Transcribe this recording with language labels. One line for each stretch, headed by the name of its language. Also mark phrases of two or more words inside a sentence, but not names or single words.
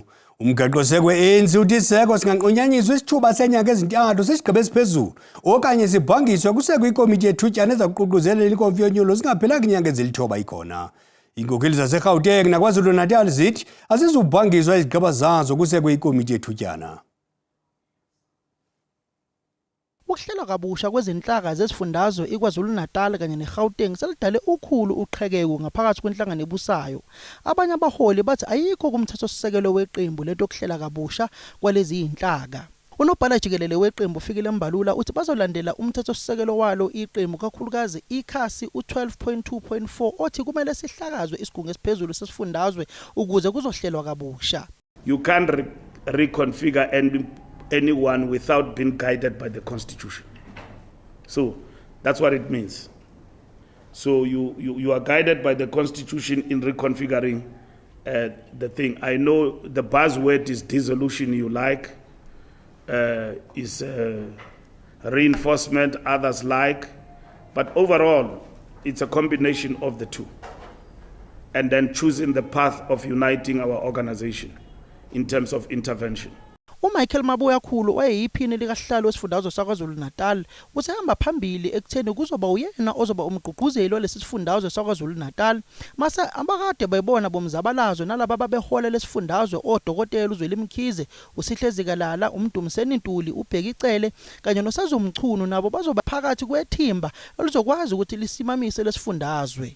Xhosa: Umgaqo-seko we-ANC uthi iseko singanqunyanyiswa isithuba senyanga ezintathu sisigqibo esiphezulu okanye sibhangiswe kusekho ikomiti yethutyana eza kuququzelela ikomfyonyulo zingaphelanga iinyanga ezilithoba ikhona. Iinkokheli zaseGauteng naKwaZulu-Natal zithi azizubhangiswa izigqeba zazo kusekho ikomiti yethutyana.
Zulu: Ukuhlela kabusha kwezinhlaka zesifundazwe iKwaZulu-Natal kanye neGauteng selidale ukhulu uqhekeko ngaphakathi kwenhlangano ebusayo. Abanye abaholi bathi ayikho kumthethosisekelo weqembu letokuhlela kabusha kwalezi inhlaka. Unobhala jikelele weqembu Fikile Mbalula uthi bazolandela umthethosisekelo walo iqembu kakhulukazi ikhasi u12.2.4 othi kumele sihlakazwe isigungu esiphezulu sesifundazwe ukuze kuzohlelwa kabusha.
English: You can't reconfigure anyone without being guided by the Constitution. So that's what it means. So you are guided by the Constitution in reconfiguring the thing. I know the buzzword is dissolution, you like, is reinforcement, others like, but overall it's a combination of the two. And then choosing the path of uniting our organization in terms of intervention.
Zulu: uMichael Mabuya Khulu wayeyiphini likahlalo wesifundazwe saKwaZulu-Natal usehamba phambili ekutheni kuzoba uyena ozoba umgqugquzeli walesi sifundazwe saKwaZulu-Natal mase abakade bayibona bomzabalazo nalabo ababehola lesifundazwe odokotela uZweli Mkhize uSihlezi Kalala uMdumiseni Ntuli uBheki Cele kanye noSazumchunu nabo bazoba phakathi kwethimba elizokwazi ukuthi lisimamise lesifundazwe.